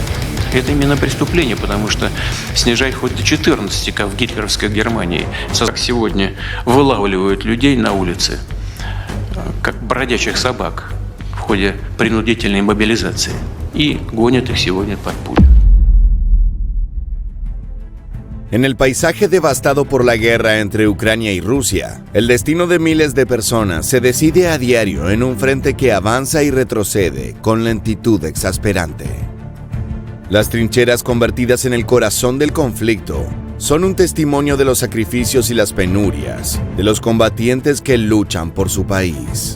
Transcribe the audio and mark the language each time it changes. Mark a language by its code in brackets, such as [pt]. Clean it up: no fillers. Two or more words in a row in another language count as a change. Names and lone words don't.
[ru] Это именно преступление, потому что снижать хоть до 14, как в гитлеровской Германии, как сегодня вылавливают людей на улице, как бродячих собак в ходе принудительной мобилизации, и гонят их сегодня под пулю. [es] En el paisaje devastado por la guerra entre Ucrania y Rusia, el destino de miles de personas se decide a diario en un frente que avanza y retrocede con lentitud exasperante. Las trincheras convertidas en el corazón del conflicto son un testimonio de los sacrificios y las penurias de los combatientes que luchan por su país.